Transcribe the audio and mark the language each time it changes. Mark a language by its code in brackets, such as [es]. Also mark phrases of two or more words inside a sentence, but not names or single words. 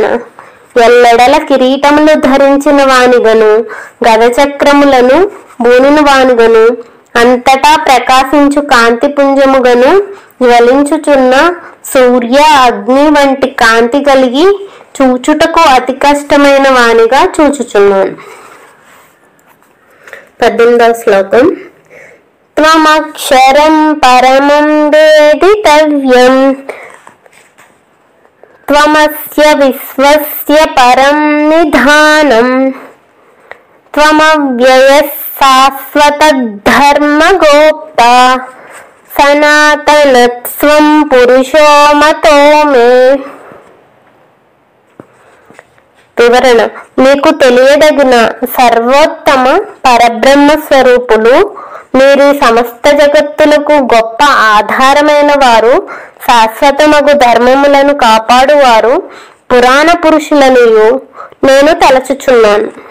[te] ఎల్లెడల కిరీటములు ధరించిన వానిగను గదచక్రములను బూనిన వానిగను అంతటా ప్రకాశించు కాంతిపుంజముగను జ్వలించుచున్న సూర్య అగ్ని వంటి కాంతి కలిగి చూచుటకు అతి కష్టమైన వానిగా చూచుచున్నాను. 18వ శ్లోకం. [sa] త్వమక్షరం పరమం వేదితవ్యం త్వమస్య విశ్వస్య పరం నిధానం త్వమవ్యయః శాశ్వత ధర్మగోప్త సనాతనత్వం పురుషో మతో మే. [te] వివరణ. మీకు తెలియదగిన సర్వోత్తమ పరబ్రహ్మ స్వరూపులు, మీరు సమస్త జగత్తులకు గొప్ప ఆధారమైన వారు, శాశ్వతమగు ధర్మములను కాపాడువారు, పురాణ పురుషులనియు నేను తలచుచున్నాను.